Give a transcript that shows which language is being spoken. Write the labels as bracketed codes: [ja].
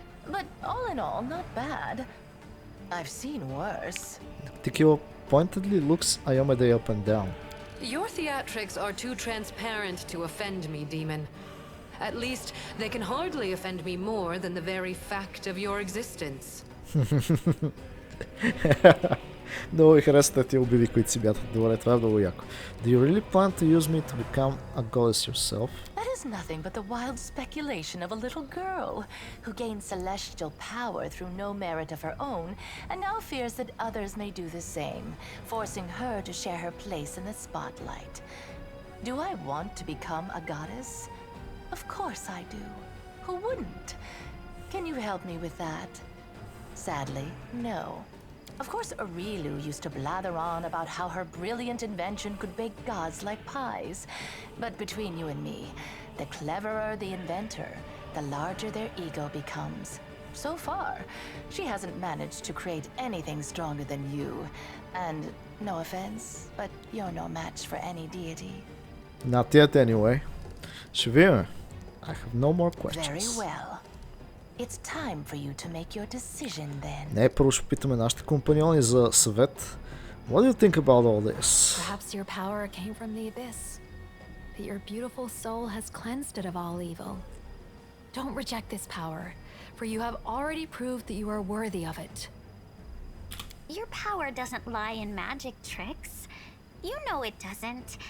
[en] But all in all, not bad. I've seen worse. Tikio pointedly looks Ayomede up and down. Your theatrics are too transparent to offend me, demon. At least, they can hardly offend me more than the very fact of your existence. [bg] Много ми харесват тези обиди, които си бятат. Добре, това е много яко. [en] Do you really plan to use me to become a goddess yourself? That is nothing but the wild speculation of a little girl who gained celestial power through no merit of her own and now fears that others may do the same, forcing her to share her place in the spotlight. Do I want to become a goddess? Of course I do. Who wouldn't? Can you help me with that? Sadly, no. Of course, Arilu used to blather on about how her brilliant invention could bake gods like pies. But between you and me, the cleverer the inventor, the larger their ego becomes. So far, she hasn't managed to create anything stronger than you. And no offense, but you're no match for any deity. Not yet anyway. [bg] Ще видим. [en] I have no more questions. Very well. It's time for you to make your decision then. [bg] Не, първо ще питаме нашите компаньони за съвет. [en] What do you think about all this? Perhaps your power came from the abyss, that your beautiful soul has cleansed it of all evil. Don't reject this power, for you have already proved that you are worthy of it. Your power doesn't lie in magic tricks. You know it doesn't.